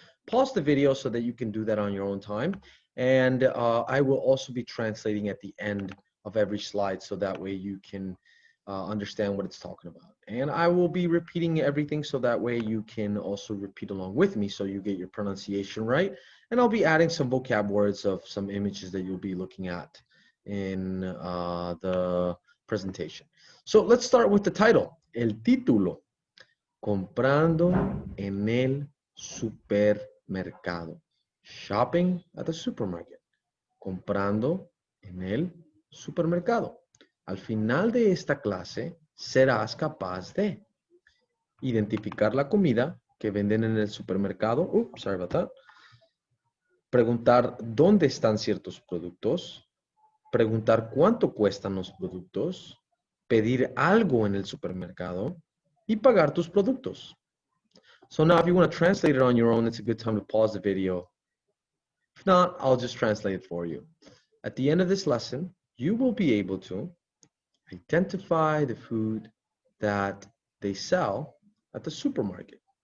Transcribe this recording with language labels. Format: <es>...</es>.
<en>Pause the video so that you can do that on your own time. And I will also be translating at the end of every slide so that way you can understand what it's talking about. And I will be repeating everything so that way you can also repeat along with me so you get your pronunciation right. And I'll be adding some vocab words of some images that you'll be looking at in the presentation. So let's start with the title.</en> <es>El título, comprando en el supermercado.</es> <en>Shopping at the supermarket.</en> <es>Comprando en el supermercado. Al final de esta clase, serás capaz de identificar la comida que venden en el supermercado.</es> <en>Sorry about that.</en> <es>Preguntar dónde están ciertos productos. Preguntar cuánto cuestan los productos. Pedir algo en el supermercado. Y pagar tus productos.</es> <en>So now if you want to translate it on your own, it's a good time to pause the video. If not, I'll just translate it for you. At the end of this lesson, you will be able to identify the food that they sell at the supermarket.</en>